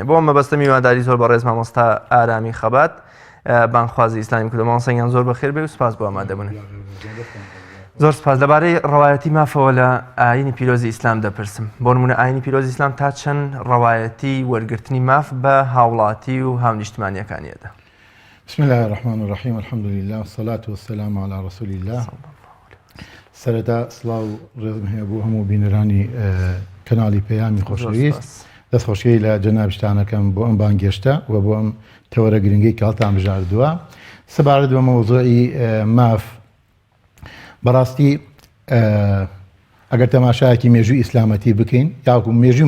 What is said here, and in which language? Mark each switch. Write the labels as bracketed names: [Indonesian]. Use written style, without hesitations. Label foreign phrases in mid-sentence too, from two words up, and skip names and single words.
[Central Kurdish] بۆ مەبەستە میوانداری زۆر بە ڕێز مامۆستا ئارامی خەبات بانخوازی ئیسلامی کوردە مامۆستایان زۆر بەخێر بێ و سپاس بۆ ئامادەبوون. زۆر سپاس. لەبارەی ڕەوایەتی مافەوە لە ئاینی پیرۆزی ئیسلام دەپرسم. بۆ نمونە ئاینی پیرۆزی ئیسلام تا چەند ڕەوایەتی وەرگرتنی ماف بە هاوڵاتی و هاونیشتمانیەکانیەدا؟ [Arabic] بسم الله الرحمن الرحیم الحمد لله والصلاة والسلام على رسول الله. [Central Kurdish] سەرەتا سڵاو و ڕێزم هەیە بۆ هەموو بینەرانی کەناڵی پەیامی خۆشەویست. دەستخۆشیی لە جەنابشتانەکەم بۆ ئەم بانگێشتە و بۆ ئەم تەوەرە گرنگی کاڵتان بژاردووە. سەبارەت بە مەوزوعی ماف، بەڕاستی ئەگەر تەماشایەکی مێژووی ئیسلامەتی بکەین یاکو مێژووی